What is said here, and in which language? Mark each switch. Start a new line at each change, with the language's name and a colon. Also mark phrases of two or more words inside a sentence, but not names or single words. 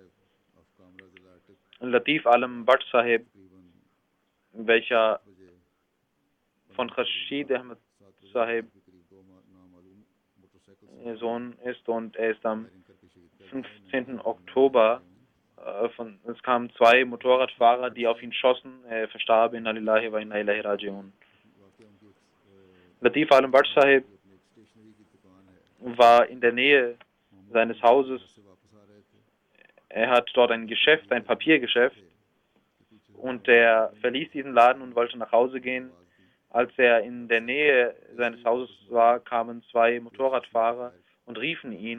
German: Latif Alam Bhatt Sahib, welcher von Khurshid Ahmed Sahib Sohn ist, und er ist am 15. Oktober es kamen zwei Motorradfahrer, die auf ihn schossen. Er verstarb,
Arabic: إنا لله وإنا إليه راجعون.
German: Latif Alam Bhatt Sahib war in der Nähe seines Hauses. Er hat dort ein Geschäft, ein Papiergeschäft, und er verließ diesen Laden und wollte nach Hause gehen. Als er in der Nähe seines Hauses war, kamen zwei Motorradfahrer und riefen ihn.